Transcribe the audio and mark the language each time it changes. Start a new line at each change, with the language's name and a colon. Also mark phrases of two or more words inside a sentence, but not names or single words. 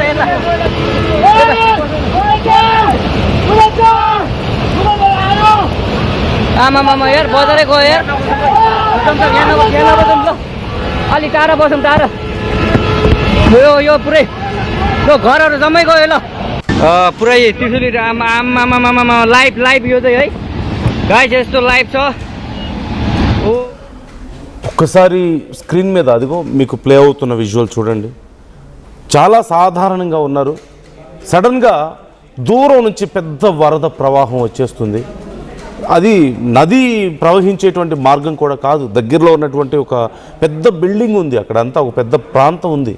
Nepali: आमा यार बजारै गयो यार यहाँ नबसौँ ल अलि टाढा बसौँ टाढा यो पुरै यो घरहरू जम्मै गयो ल पुरै त्रिशुली आमा लाइभ यो चाहिँ है गाइस यस्तो लाइभ छ।
Telugu: ఒక్కసారి స్క్రీన్ మీద అదిగో మీకు ప్లే అవుతున్న విజువల్ చూడండి. చాలా సాధారణంగా ఉన్నారు, సడన్గా దూరం నుంచి పెద్ద వరద ప్రవాహం వచ్చేస్తుంది. అది నది ప్రవహించేటువంటి మార్గం కూడా కాదు, దగ్గరలో ఉన్నటువంటి ఒక పెద్ద బిల్డింగ్ ఉంది, అక్కడంతా ఒక పెద్ద ప్రాంతం ఉంది.